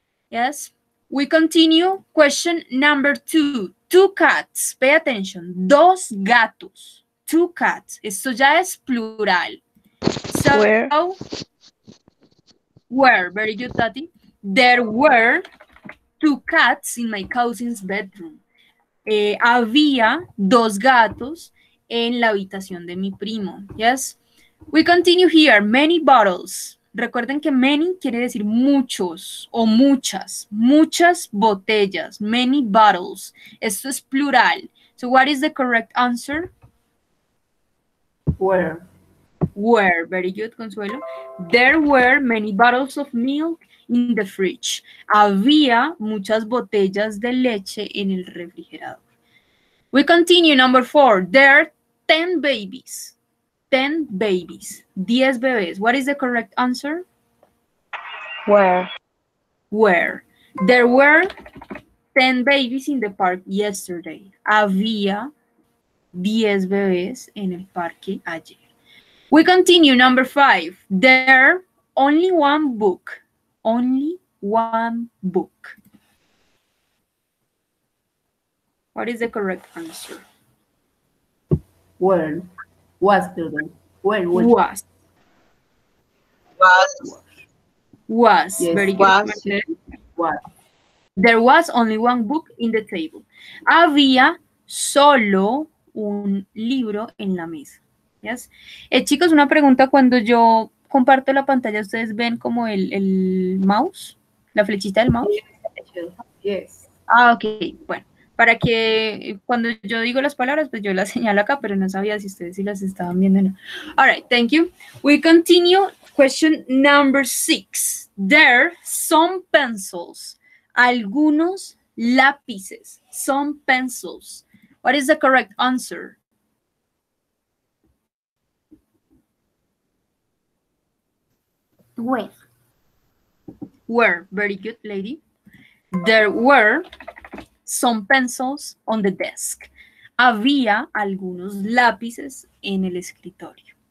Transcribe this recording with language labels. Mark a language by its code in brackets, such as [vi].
[en] Yes? We continue. Question number 2. 2 cats. Pay attention. [es] 2 gatos. [en] 2 cats. [es] Esto ya es plural. [en] So, were. Very good, Tati. There were 2 cats in my cousin's bedroom. [es] Había 2 gatos en la habitación de mi primo. [en] Yes. We continue here. Many bottles. [es] Recuerden que many quiere decir muchos o muchas. Muchas botellas. [en] Many bottles. [es] Esto es plural. [en] So what is the correct answer? Were. Were. Very good, Consuelo. There were many bottles of milk in the fridge. [es] Había muchas botellas de leche en el refrigerador. [en] We continue. Number 4. There are 10 babies. 10 babies. [es] 10 bebés. [en] What is the correct answer? Where? Were. There were 10 babies in the park yesterday. [es] Había 10 bebés en el parque ayer. [en] We continue. Number 5. There only one book. Only one book. What is the correct answer? Were. Was there. Were. Was. Was. Yes, Very good. was. Marcela. Was. There was only one book in the table. [es] Había solo un libro en la mesa. Yes. Chicos, una pregunta. Cuando yo comparto la pantalla, ¿ustedes ven como el mouse? ¿La flechita del mouse? [en] Yes. Ah, ok. [es] Bueno, para que cuando yo digo las palabras, pues yo las señalo acá, pero no sabía si ustedes sí las estaban viendo o no. [en] All right, thank you. We continue. Question number 6. There some pencils. [es] Algunos lápices. [en] Some pencils. What is the correct answer? Were. Were. Very good, lady. There were some pencils on the desk. [es] Había algunos lápices en el escritorio.